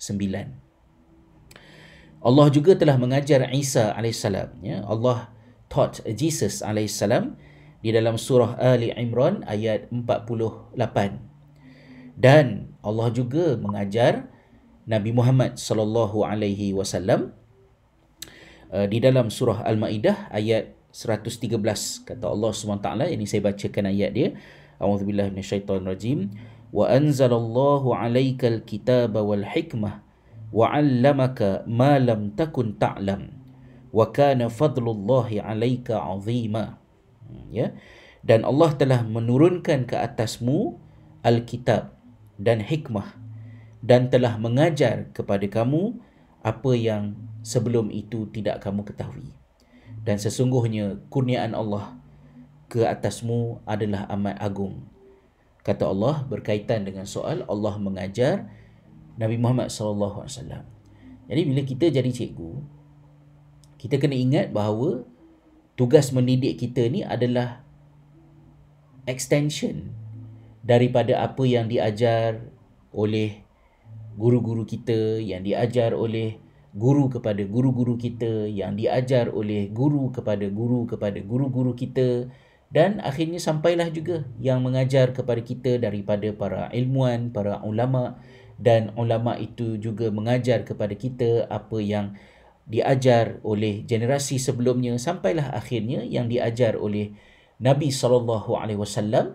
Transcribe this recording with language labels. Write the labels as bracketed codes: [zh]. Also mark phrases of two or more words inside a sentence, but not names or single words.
[ms] Allah juga telah mengajar Isa AS. [en] Allah taught Jesus AS [ms] di dalam surah Ali Imran ayat 48. Dan Allah juga mengajar Nabi Muhammad [ar] صلى الله عليه وسلم [ms] di dalam surah Al-Maidah ayat 113. Kata Allah SWT, ini saya bacakan ayat dia. [ar] أعوذ بالله من الشيطان الرجيم. وأنزل الله عليك الكتاب والحكمة وعلمك ما لم تكن تعلم وكان فضل الله عليك عظيما. [ms] Dan Allah telah menurunkan ke atasmu Alkitab dan hikmah, dan telah mengajar kepada kamu apa yang sebelum itu tidak kamu ketahui. Dan sesungguhnya kurniaan Allah ke atasmu adalah amat agung. Kata Allah berkaitan dengan soal Allah mengajar Nabi Muhammad SAW. Jadi bila kita jadi cikgu, kita kena ingat bahawa tugas mendidik kita ni adalah extension daripada apa yang diajar oleh guru-guru kita, yang diajar oleh guru kepada guru-guru kita, yang diajar oleh guru kepada guru-guru kita, dan akhirnya sampailah juga yang mengajar kepada kita daripada para ilmuwan, para ulama, dan ulama itu juga mengajar kepada kita apa yang diajar oleh generasi sebelumnya, sampailah akhirnya yang diajar oleh Nabi SAW.